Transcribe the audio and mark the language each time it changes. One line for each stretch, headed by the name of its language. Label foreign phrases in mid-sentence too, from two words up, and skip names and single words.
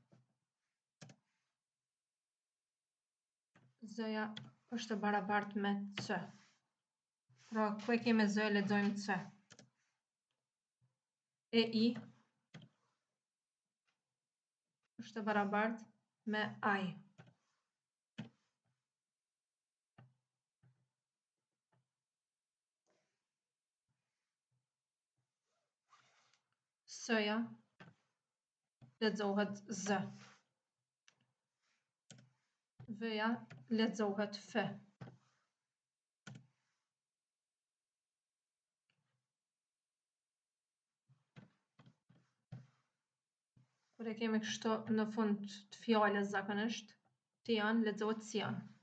Albanian: Z-ja është barabartë me C. Pra ku e kemi Z, lexojmë C. E I është barabartë me aj. S-ja lexohet Z. V-ja lexohet F. Kur e kemi kështu në fund të fjalës zakonisht, t-jan lexohet sjan.